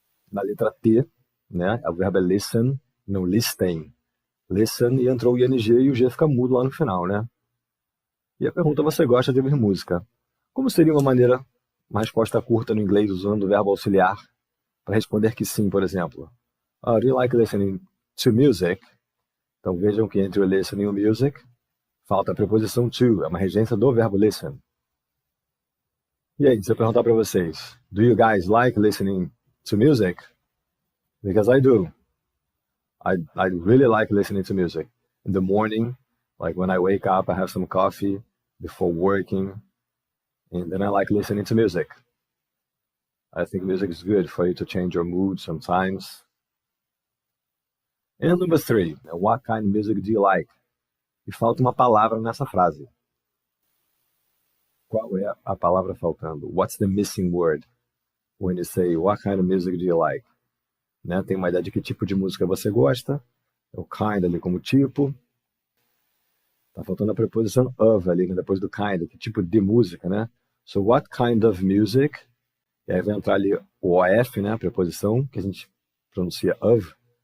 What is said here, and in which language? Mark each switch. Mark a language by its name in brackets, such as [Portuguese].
[Portuguese] Na letra T, né, o verbo é listen, não listen. Listen e entrou o ing e o G fica mudo lá no final, né? E a pergunta, você gosta de ouvir música? Como seria uma resposta curta no inglês usando o verbo auxiliar para responder que sim, por exemplo? [English] Do you like listening to music? [Portuguese] Então vejam que entre o listening e o music falta a preposição to, é uma regência do verbo listen. E aí, se eu perguntar para vocês, [English] do you guys like listening to music? Because I do. I really like listening to music. In the morning, like when I wake up, I have some coffee before working, and then I like listening to music. I think music is good for you to change your mood sometimes. And number 3, what kind of music do you like? [Portuguese] E falta uma palavra nessa frase. Qual é a palavra faltando? [English] What's the missing word when you say what kind of music do you like? [Portuguese] Né? Tem uma ideia de que tipo de música você gosta. O kind ali como tipo. Tá faltando a preposição of ali, né? Depois do kind, que tipo de música, né? [English] So what kind of music? [Portuguese] E aí vai entrar ali o of, né? A preposição que a gente pronuncia of.